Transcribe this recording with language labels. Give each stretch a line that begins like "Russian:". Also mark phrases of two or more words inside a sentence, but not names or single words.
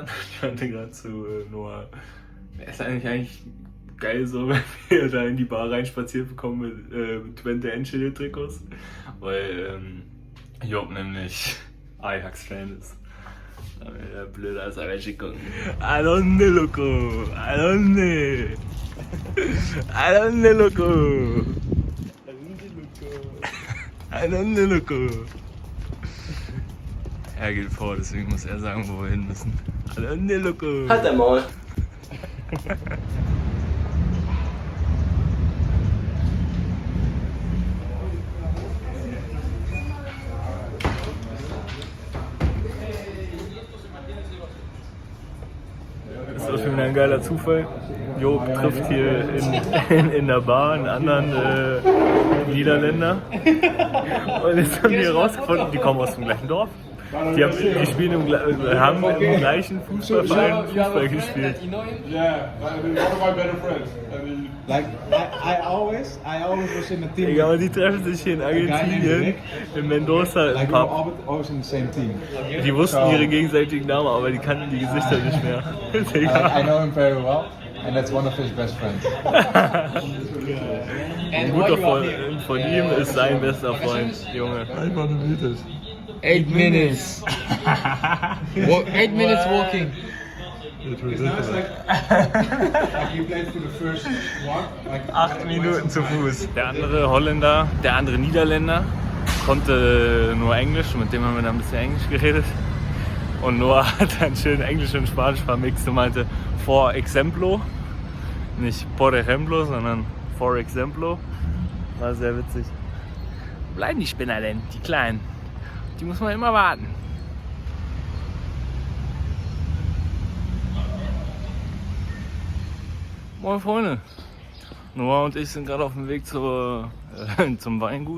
German: Ich meinte gerade zu Noah, wäre es eigentlich geil so, wenn wir da in die Bar reinspaziert bekommen mit Twente Enschede Trikots, weil Job nämlich Ajax-Fan ist. Ja, blöd als Ajax gucken.
Spanish: Adonde, loco! Adonde! Adonde, loco! Adonde, loco!
German: Er geht vor, deswegen muss er sagen, wo wir hin müssen.
Spanish: Adonde, loco!
German: Halt dein Maul! Das ist schon ein geiler Zufall. Job trifft hier in der Bar einen anderen Niederländer. Und jetzt haben wir herausgefunden, die kommen aus dem gleichen Dorf. Die spielen haben im gleichen Fußballverein Fußball gespielt.
English: Yeah, one of my better friends. Like I always was in a team.
German: Egal, aber die treffen sich hier in Argentinien, in Mendoza im
English: Like we were
German: Pub.
English: always in the same team.
German: Die wussten ihre gegenseitigen Namen, aber die kannten die Gesichter nicht mehr.
English: I know him very well, and that's one of his best friends.
German: Ein guter Freund von ihm ist sein bester Freund, Junge.
English: 8 minutes. 8 minutes walking. It's like he played for the first one. Like
German: 8 Minuten zu Fuß. Der andere Holländer, der andere Niederländer konnte nur Englisch, mit dem haben wir dann ein bisschen Englisch geredet. Und Noah hat dann schön Englisch und Spanisch vermixt und meinte
English: for exemplo.
Spanish: Nicht por ejemplo,
German: sondern
English: for exemplo.
German: War sehr witzig. Bleiben die Spinner denn, die Kleinen? Die muss man immer warten. Moin Freunde. Noah und ich sind gerade auf dem Weg zum Weingut.